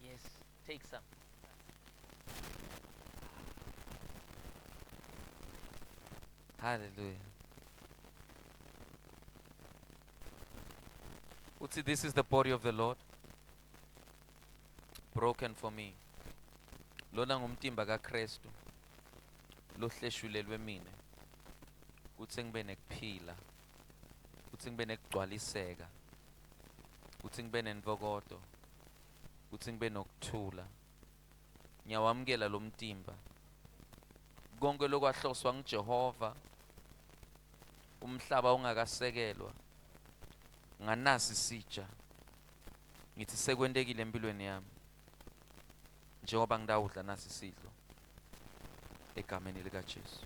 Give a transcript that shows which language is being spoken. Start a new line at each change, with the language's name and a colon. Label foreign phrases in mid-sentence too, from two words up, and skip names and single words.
English: Yes, take some. Hallelujah. Uthi, this is the body of the Lord, broken for me.
Swati: Lona ngumtimba kaKristu, lohleshulelwe mina. Kuthi ngibe nekuphila, kuthi ngibe nekugcwaliseka, kuthi ngibe nenvokodo, kuthi ngibe nokuthula. Ngiyawamukela lo mtimba. Konke lokwahloswa nguJehova, umhlaba ungakasekelwa, nganasi isitsha. Ngithi sekwentekile empilweni yami. Njengoba ngidawudla nasi isidlo. Egameni likaJesu.